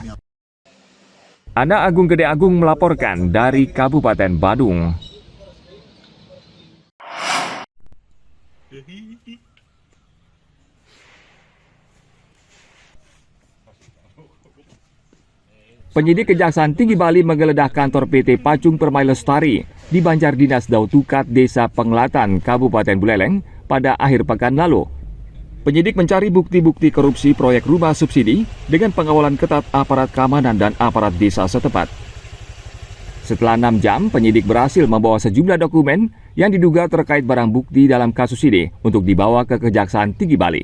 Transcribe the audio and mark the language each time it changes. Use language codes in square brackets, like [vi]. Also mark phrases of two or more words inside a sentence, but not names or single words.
[id] Ana Agung Gede Agung melaporkan dari Kabupaten Badung. Penyidik Kejaksaan Tinggi Bali menggeledah kantor PT Pacung Permai Lestari di Banjar Dinas Dautukat, Desa Penglatan, Kabupaten Buleleng pada akhir pekan lalu. Penyidik mencari bukti-bukti korupsi proyek rumah subsidi dengan pengawalan ketat aparat keamanan dan aparat desa setempat. Setelah 6 jam, penyidik berhasil membawa sejumlah dokumen yang diduga terkait barang bukti dalam kasus ini untuk dibawa ke Kejaksaan Tinggi Bali.